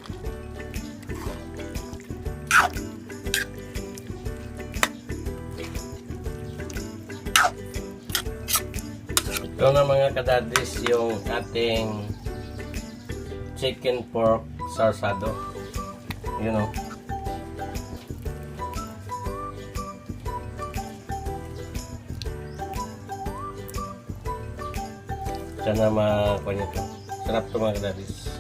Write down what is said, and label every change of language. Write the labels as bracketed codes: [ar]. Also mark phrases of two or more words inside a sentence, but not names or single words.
[tl] Ito na mga kadadis yung ating [en] chicken pork [tl] sarsado. [en] You know. [tl] Sana makuha nyo ito. Sarap ito mga kadadis.